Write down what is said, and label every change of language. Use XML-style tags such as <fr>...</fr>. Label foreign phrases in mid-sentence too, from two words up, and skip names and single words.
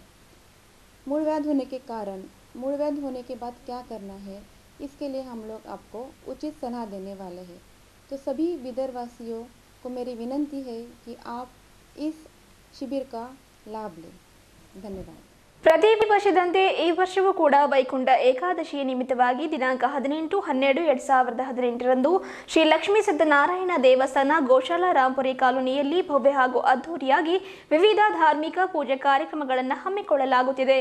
<hi>मूलव्याध होने के कारण, मूलव्याध होने के बाद क्या करना है, इसके लिए हम लोग आपको उचित सलाह देने वाले हैं। तो सभी बिदरवासियों को मेरी विनंती है कि आप इस शिविर का लाभ लें। धन्यवाद।</hi> <kn>ಪ್ರತಿ ವರ್ಷದಂತೆ ಈ ವರ್ಷವೂ ಕೂಡ ವೈಕುಂಠ ಏಕಾದಶಿಯ ನಿಮಿತ್ತವಾಗಿ ದಿನಾಂಕ 18-12-2018ರಂದು ಶ್ರೀ ಲಕ್ಷ್ಮೀ ಸತ್ಯನಾರಾಯಣ ದೇವಸ್ಥಾನ ಗೋಶಾಲಾ ರಾಂಪುರಿ ಕಾಲೋನಿಯಲ್ಲಿ ಭವ್ಯ ಹಾಗೂ ಅದ್ದೂರಿಯಾಗಿ ವಿವಿಧ ಧಾರ್ಮಿಕ ಪೂಜೆ ಕಾರ್ಯಕ್ರಮಗಳನ್ನು ಹಮ್ಮಿಕೊಳ್ಳಲಾಗುತ್ತಿದೆ.</kn>